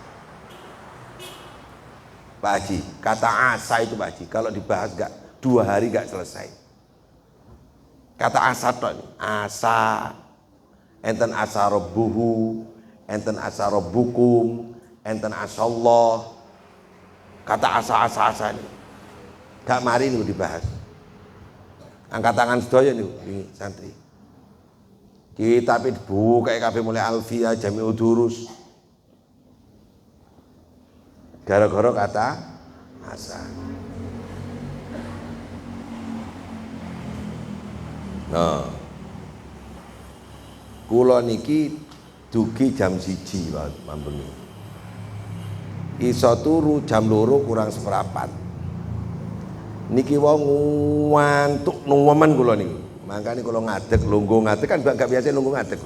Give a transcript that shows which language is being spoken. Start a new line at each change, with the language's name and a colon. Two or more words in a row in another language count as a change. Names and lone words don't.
Indonesian: Pak Haji, kata asa itu Pak Haji, kalau dibahas gak 2 hari gak selesai.
Javanese: Kata asa tok, asa, enten
Arabic: عسى ربه,
Javanese: enten
Arabic: عسى ربكم,
Javanese: enten asallah.
Indonesian: Kata asa ini gak mari ini dibahas. Angkat tangan sedaya nih santri. Kita buka kabeh mulai Alfiyah, Jami'ud Durus. Gara-gara kata asa. Nah,
Javanese: kula niki dugi jam 1 mambengi. Iso turu jam 2 kurang seperempat. Niki wong ngantuk nungguman kula niki. Makanya kula ngadeg, lungguh ngadeg kan gak biasa lungguh ngadeg.